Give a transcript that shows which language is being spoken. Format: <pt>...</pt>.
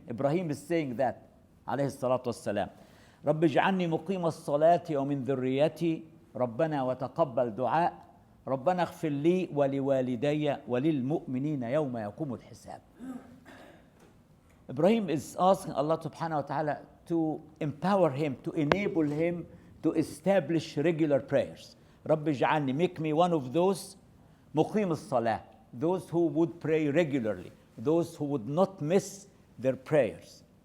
<en>Ibrahim is saying that,</en> <ar>عليه الصلاة والسلام. رب اجعلني مقيم الصلاة ومن ذريتي ربنا وتقبل دعاء ربنا اغفر لي ولوالدي وللمؤمنين يوم يقوم الحساب.</ar> <en>Ibrahim is asking Allah subhanahu wa ta'ala to empower him, to enable him to establish regular prayers.</en> <ar>رب اجعلني,</ar> <en>make me one of those</en> <ar>مقيم الصلاة,</ar> <en>those who would pray regularly, those who would not miss their prayers.</en>